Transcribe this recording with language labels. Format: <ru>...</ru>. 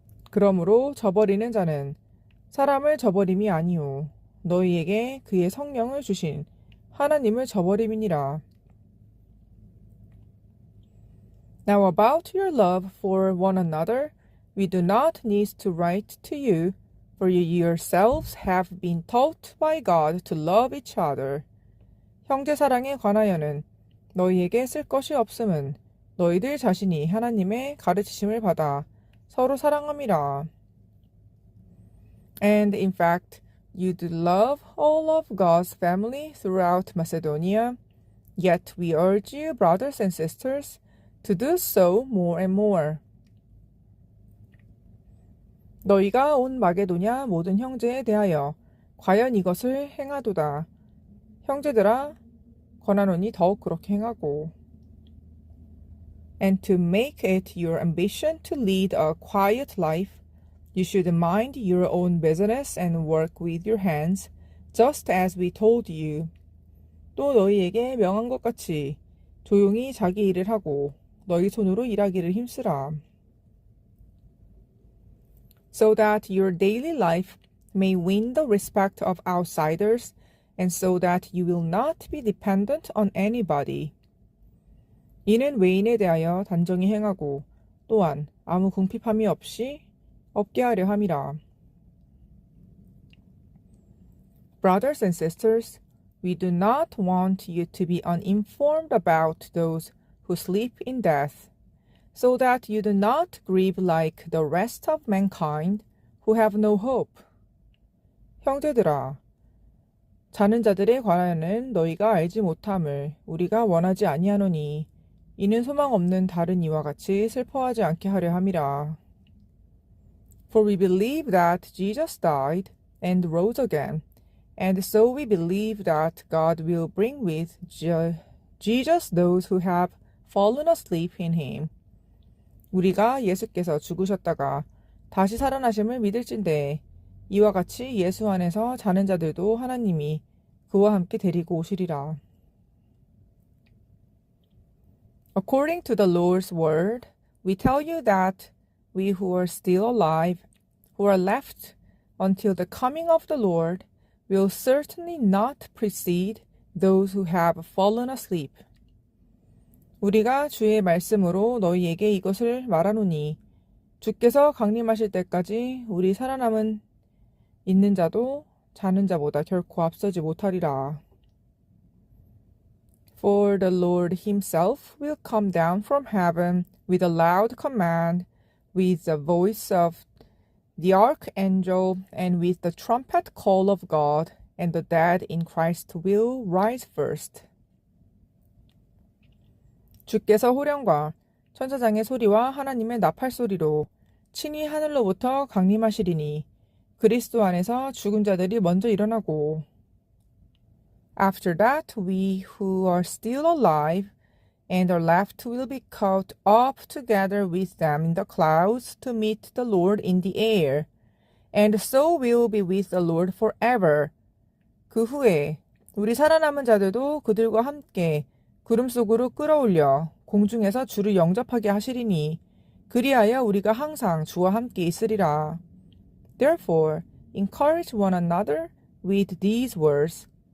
<ko>그러므로 저버리는 자는 사람을 저버림이 아니요 너희에게 그의 성령을 주신 하나님을 저버림이니라.</ko> <en>Now about your love for one another, we do not need to write to you, for you yourselves have been taught by God to love each other.</en> <ko>형제 사랑에 관하여는 너희에게 쓸 것이 없음은 너희들 자신이 하나님의 가르치심을 받아 서로 사랑함이라.</ko> <en>And in fact, you do love all of God's family throughout Macedonia, yet we urge you, brothers and sisters, to do so more and more.</en> <ko>너희가 온 마게도냐 모든 형제에 대하여 과연 이것을 행하도다. 형제들아, 권하노니 더욱 그렇게 행하고.</ko> <en>And to make it your ambition to lead a quiet life, you should mind your own business and work with your hands, just as we told you.</en> <ko>또 너희에게 명한 것 같이 조용히 자기 일을 하고 너희 손으로 일하기를 힘쓰라.</ko> <en>So that your daily life may win the respect of outsiders, and so that you will not be dependent on anybody.</en> <ko>이는 외인에 대하여 단정히 행하고 또한 아무 궁핍함이 없게 하려 함이라.</ko> <en>Brothers and sisters, we do not want you to be uninformed about those who sleep in death, so that you do not grieve like the rest of mankind who have no hope.</en> <ko>형제들아, 자는 자들에 관하여는 너희가 알지 못함을 우리가 원하지 아니하노니 이는 소망 없는 다른 이와 같이 슬퍼하지 않게 하려 함이라.</ko> <en>For we believe that Jesus died and rose again, and so we believe that God will bring with Jesus those who have fallen asleep in him.</en> <ko>우리가 예수께서 죽으셨다가 다시 살아나심을 믿을진대 이와 같이 예수 안에서 자는 자들도 하나님이 그와 함께 데리고 오시리라.</ko> <en>According to the Lord's word, we tell you that we who are still alive, who are left until the coming of the Lord, will certainly not precede those who have fallen asleep.</en> <ko>우리가 주의 말씀으로 너희에게 이것을 말하노니 주께서 강림하실 때까지 우리 살아남은 있는 자도 자는 자보다 결코 앞서지 못하리라.</ko> <en>For the Lord himself will come down from heaven with a loud command, with the voice of the archangel, and with the trumpet call of God, and the dead in Christ will rise first.</en> <ko>주께서 호령과 천사장의 소리와 하나님의 나팔 소리로 친히 하늘로부터 강림하시리니 그리스도 안에서 죽은 자들이 먼저 일어나고.</ko> <en>After that, we who are still alive and are left will be caught up together with them in the clouds to meet the Lord in the air, and so will be with the Lord forever.</en> <ko>그 후에 우리 살아남은 자들도 그들과 함께 구름 속으로 끌어올려 공중에서 주를 영접하게 하시리니 그리하여 우리가 항상 주와 함께 있으리라.</ko> <en>Therefore, encourage one another with these words.</en>